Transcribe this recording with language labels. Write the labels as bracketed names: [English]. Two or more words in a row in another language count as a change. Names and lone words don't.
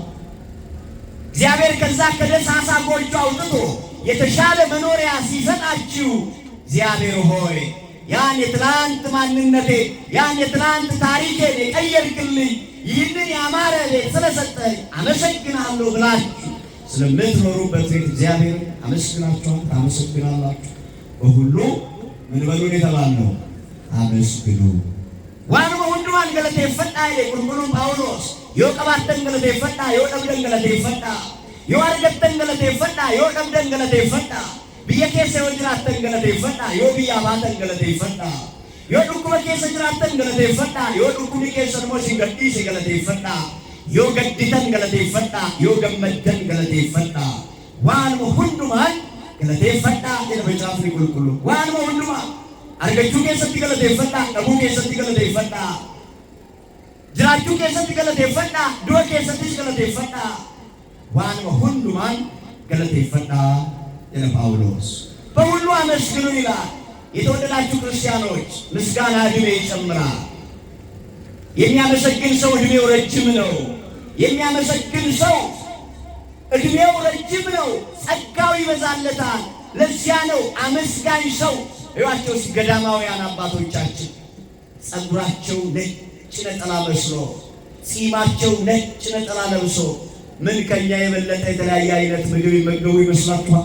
[Amharic] እግዚአብሔር ከዛ ከደሳሳ ጎጆ አውጥቶ የተሻለ መኖሪያ ሲሰጣችሁ እግዚአብሔር ሆይ ያን የትላንት ማንነቴ ያን የትላንት ታሪኬን የቀየርክልኝ ይህንን ያማረ ቤት ስለሰጠኝ አመሰግናለሁ ብላችሁ ስለምትኖሩበት ቤት እግዚአብሔር አመስግናችኋል፣ ታመሰግናላችሁ። በሁሉ ምን በሉን የተባልነው አመስግኑ። [Oromo] Waanuma hundumaan galatee fadhaa qulqulluun ጳውሎስ yoo qabaattan galateeffadhaa, yoo dhabdan galateeffadhaa, yoo argattan galateeffadhaa, yoo dhabdan galateeffadhaa, biyya keessa yoo jiraattan galateeffadhaa, yoo biyyaa baatan galateeffadhaa, yoo dhukkuba keessa jiraattan galateeffadhaa, yoo dhukkubni keessa immoo isin gadhiise galateeffadhaa, yoo gadditan galateeffadhaa, yoo gammaddan galateeffadhaa. Waanuma hundumaan galateeffadhaa jedha Macaafni Qulqulluun. Waanuma hundumaan argachuu keessatti galateeffadhaa, dhabuu keessatti galateeffadhaa, jiraachuu keessatti galateeffadhaa, du'a keessattis galateeffadhaa. Waanuma hundumaan galateeffadhaa jedha [Amharic] ጳውሎስ። በሁሉ አመስግኑ ይላል። የተወደዳችሁ ክርስቲያኖች ምስጋና ዕድሜ ይጨምራል። የሚያመሰግን ሰው ዕድሜው ረጅም ነው። የሚያመሰግን ሰው ዕድሜው ረጅም ነው፣ ጸጋው ይበዛለታል። ለዚያ ነው አመስጋኝ ሰው እዩዋቸው። ገዳማውያን አባቶቻችን ጸጉራቸው ነጭ ነጠላ መስሎ፣ ጺማቸው ነጭ ነጠላ ለብሶ ምን ከኛ የበለጠ የተለያየ አይነት ምግብ ይመገቡ ይመስላችኋል?